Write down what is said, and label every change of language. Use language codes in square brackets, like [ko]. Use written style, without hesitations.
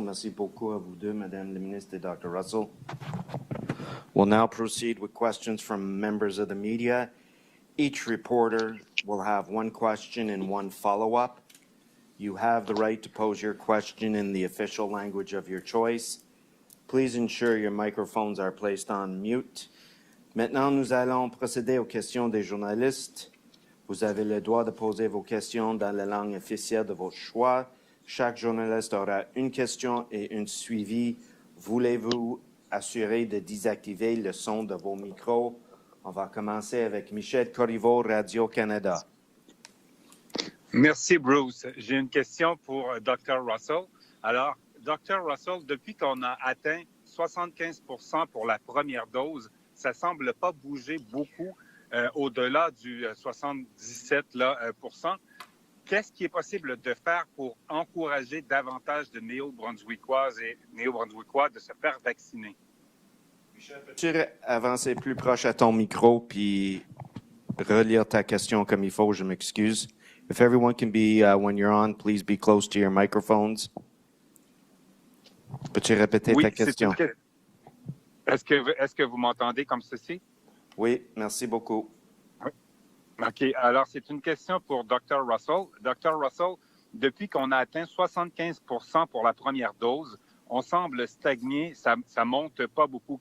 [fr] Merci beaucoup à vous deux, Madame la Ministre et Dr. Russell. [en] We'll now proceed with questions from members of the media. Each reporter will have one question and one follow-up. You have the right to pose your question in the official language of your choice. Please ensure your microphones are placed on mute. [fr] Maintenant, nous allons procéder aux questions des journalistes. Vous avez le droit de poser vos questions dans la langue officielle de votre choix. Chaque journaliste aura une question et un suivi. Voulez-vous assurer de désactiver le son de vos micros? On va commencer avec Michel Corriveau, Radio-Canada. Merci, Bruce. J'ai une question pour Dr. Russell. Alors, Dr. Russell, depuis qu'on a atteint 75% pour la première dose, ça ne semble pas bouger beaucoup au-delà du 77%. Qu'est-ce qui est possible de faire pour encourager davantage de Néo-Brunswickoises et Néo-Brunswickois de se faire vacciner? Michel, peux-tu avancer plus proche à ton micro puis relire ta question comme il faut? Je m'excuse. [en] If everyone can be, when you're on, please be close to your microphones. [fr] Peux-tu répéter ta question? Est-ce que vous m'entendez comme ceci? Oui, merci beaucoup. Oui. OK. Alors, c'est une question pour Dr. Russell. Dr. Russell, depuis qu'on a atteint 75% pour la première dose, on semble stagner, ça ne monte pas beaucoup.